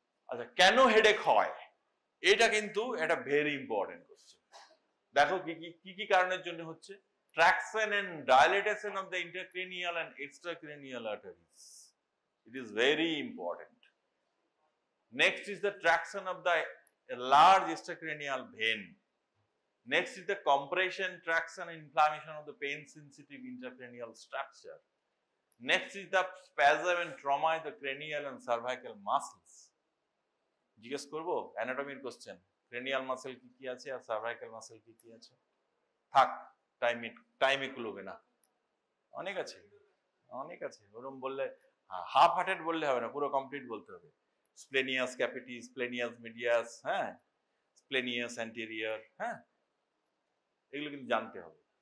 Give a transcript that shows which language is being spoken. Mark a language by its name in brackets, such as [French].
[Bangla] আচ্ছা, কেন হেডেক হয়, এটা কিন্তু একটা [English] Very important question. [Bangla] দেখো কি কি কারণের জন্য হচ্ছে, [English] Traction and dilatation of the intercranial and extracranial arteries, it is very important. Next is the traction of the large extracranial vein, Next is the compression, traction, inflammation of the pain sensitive intracranial structure. Next is the spasm and trauma in the cranial and cervical muscles. [Bangla] জিজ্ঞেস করবো অ্যানাটমির question, cranial muscle কি কি আছে আর cervical muscle কি কি আছে? থাক, টাইমে কুলোবে না, অনেক আছে অনেক আছে। ওরকম বললে হাফ হার্টেড বললে হবে না, পুরো কমপ্লিট বলতে হবে। স্প্লেনিয়াস ক্যাপিটিস, স্প্লেনিয়াস মিডিয়াস, হ্যাঁ, স্প্লেনিয়াস অ্যান্টেরিয়র, হ্যাঁ, এগুলো কিন্তু জানতে হবে।